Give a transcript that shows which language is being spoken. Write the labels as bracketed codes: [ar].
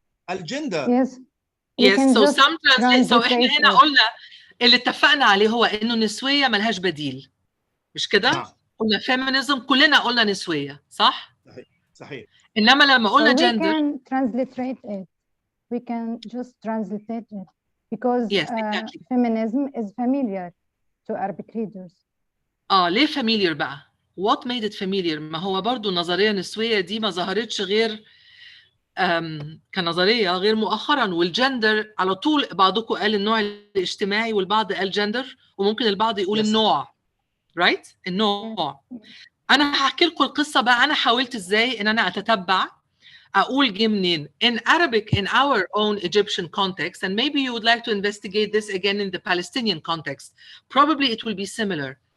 [ar] الجندر. [en] Yes. So some translate. [ar] So احنا هنا قلنا اللي اتفقنا عليه هو إنه نسوية ملهاش بديل. مش كده؟ قلنا feminism كلنا قلنا نسوية. صح؟ صحيح. إنما لما قلنا gender. [en] We can translate it. We can just translate it because exactly. Feminism is familiar to Arabic readers. [ar] ليه familiar بقى؟ [en] What made it familiar؟ [ar] ما هو برضو النظرية النسوية دي ما ظهرتش غير كنظرية غير مؤخرا، والجندر على طول بعضكم قال النوع الاجتماعي والبعض قال جندر، وممكن البعض يقول النوع. [en] right؟ [ar] النوع. أنا هحكي لكم القصة بقى. أنا حاولت إزاي إن أنا أتتبع أقول جه منين. [en] In Arabic, in our own Egyptian context, and maybe you would like to investigate this again in the Palestinian context, probably it will be similar.